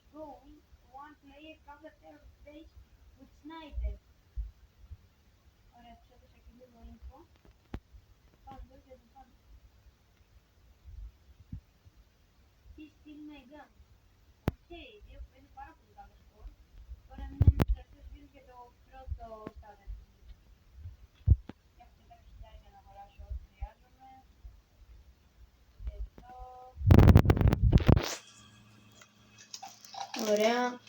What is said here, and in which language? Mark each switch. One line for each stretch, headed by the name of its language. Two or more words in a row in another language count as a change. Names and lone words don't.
English: Go. One player counter terrorist base with sniper.
Greek: Ωραία, τους έδωσα και λίγο info. Πάμε εδώ και το πάμε.
English: He steal my gun.
Greek: Οκ, 2-5, πάρα πολύ καλό σκορ. Τώρα μείναμε στους τελευταίους γύρους για το πρώτο στάδιο. Έχω 4.000 για να αγοράσω ό,τι χρειάζομαι. Εδώ. Ωραία.